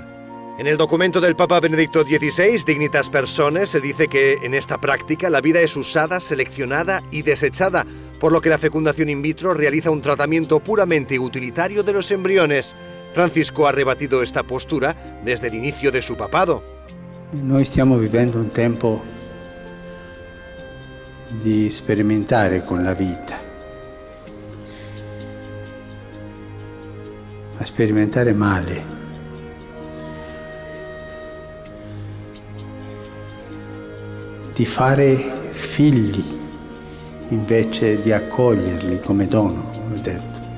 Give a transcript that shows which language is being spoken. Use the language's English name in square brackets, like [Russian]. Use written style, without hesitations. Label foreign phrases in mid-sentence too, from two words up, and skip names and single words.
[Spanish] En el documento del Papa Benedicto XVI, Dignitas Personae, se dice que en esta práctica la vida es usada, seleccionada y desechada, por lo que la fecundación [Latin] in vitro [Spanish] realiza un tratamiento puramente utilitario de los embriones. Francisco ha rebatido esta postura desde el inicio de su papado. [Italian] Noi stiamo vivendo un tempo di sperimentare con la vita, a sperimentare male. Di fare figli invece di accoglierli come dono, ho detto.